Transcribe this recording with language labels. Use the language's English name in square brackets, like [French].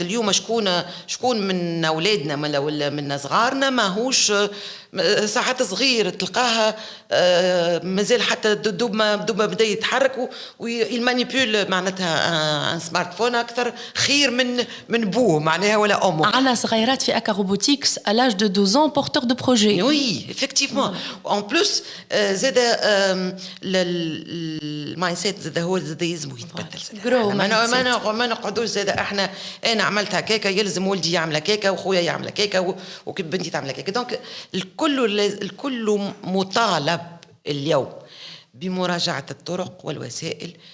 [Arabic] اليوم شكون من اولادنا ولا من صغارنا ماهوش ساعات صغير تلقاها مازال حتى دوب ما بدا يتحرك ويمانيبيول معناتها ان سمارت فون اكثر خير من بوه معناها ولا امه. عنا صغيرات في اكا روبوتيكس [French] à l'âge de 12 ans porteur de projet. Oui, effectivement. [Arabic] En plus زاد المايند سيت زاد هو زاد يلزم يتبدل. ما نقعدوش زاد احنا انا عملت هكاكا يلزم ولدي يعمل هكاكا وخويا يعمل هكاكا وبنتي تعمل هكاكا. دونك الكل مطالب اليوم بمراجعة الطرق والوسائل.